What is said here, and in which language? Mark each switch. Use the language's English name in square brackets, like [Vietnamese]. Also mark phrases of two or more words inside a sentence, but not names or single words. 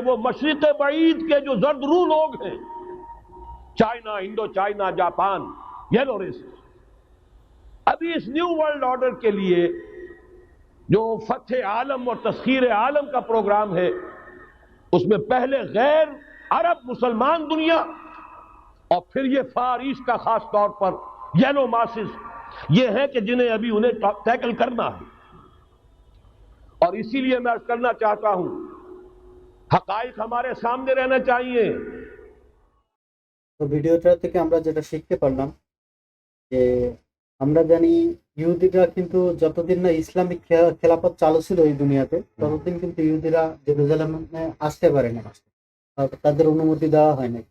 [Urdu] وہ مشرق بعید کے جو زرد رو لوگ ہیں، چائنا، انڈو چائنا، جاپان، [English] yellow races, [Urdu] ابھی اس [English] new world order [Urdu] کے لیے جو فتح عالم اور تسخیر عالم کا پروگرام ہے، اس میں پہلے غیر عرب مسلمان دنیا اور پھر یہ فار ایسٹ کا خاص طور پر [English] yellow masses, [Urdu] یہ ہے کہ جنہیں ابھی انہیں ٹیکل کرنا ہے۔ اور اسی لیے میں عرض کرنا چاہتا ہوں، حقائق ہمارے سامنے رہنا چاہیے۔ [Bangla] তো ভিডিওটা থেকে আমরা যেটা শিখতে পারলাম যে আমরা জানি ইহুদিরা কিন্তু যতদিন না ইসলামিক খেলাফত চালু ছিল এই দুনিয়াতে ততদিন কিন্তু ইহুদিরা জেরুজালেমে আসতে পারে না, তাদের অনুমতি দেওয়া হয় না।